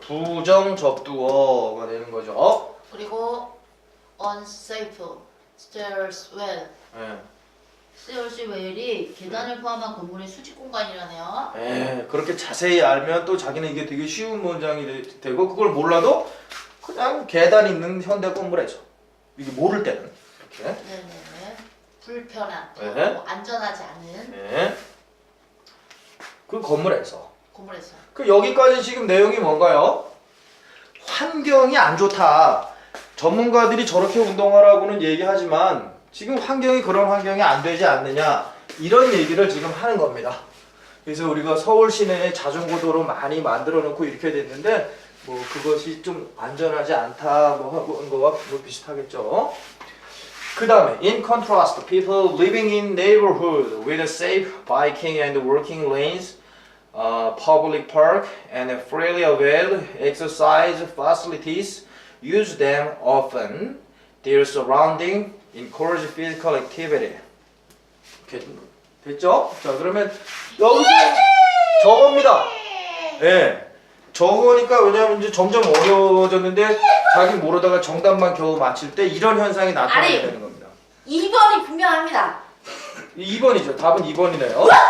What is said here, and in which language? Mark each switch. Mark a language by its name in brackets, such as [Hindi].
[Korean] 부정접두어가 되는 거죠. 그리고 [English] unsafe stairs well. [Korean] 네. [English] stairs well [Korean] 이 계단을 포함한 건물의 수직 공간이라네요. 네. 그렇게 자세히 알면 또 자기는 이게 되게 쉬운 문장이 되고 그걸 몰라도 그냥 계단 있는 현대 건물에서 이게 모를 때는 이렇게. 네네네. 불편한. 네. 안전하지 않은 네. 그 건물에서. 건물에서. 그 여기까지 지금 내용이 뭔가요? 환경이 안 좋다. 전문가들이 저렇게 운동하라고는 얘기하지만 지금 환경이 그런 환경이 안 되지 않느냐 이런 얘기를 지금 하는 겁니다. 그래서 우리가 서울 시내에 자전거 도로 많이 만들어 놓고 이렇게 됐는데 뭐 그것이 좀 안전하지 않다 뭐 하는 거와 뭐 비슷하겠죠. 그 다음에 [English] in contrast, people living in neighborhood with safe biking and walking lanes, public park and freely available exercise facilities use them often. Their surrounding encourage physical activity. [Korean] 이렇게 됐죠? 자 그러면 여기서 저겁니다. 예. 네. 저거니까 왜냐면 이제 점점 어려워졌는데 자기 모르다가 정답만 겨우 맞힐 때 이런 현상이 나타나게 되는 겁니다. 2번이 분명합니다. 2번이죠. 답은 2번이네요.